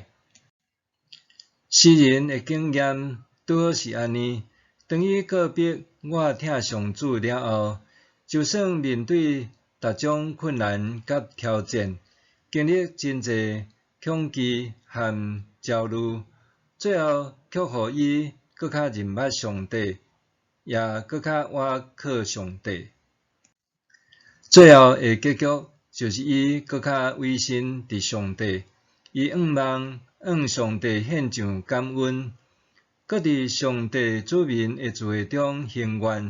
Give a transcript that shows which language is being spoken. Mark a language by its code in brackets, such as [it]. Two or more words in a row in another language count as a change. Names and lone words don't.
[nan] 诗人的经验拄好是安尼，当伊告别我疼上主了后，就算面对各种困难甲挑战，经历真济恐惧和焦虑，最后却互伊搁较认捌上帝，也搁较倚靠上帝。最后的结局就是伊搁较委身伫上帝，伊仰望向上帝献上感恩，搁伫上帝子民的聚会中行愿。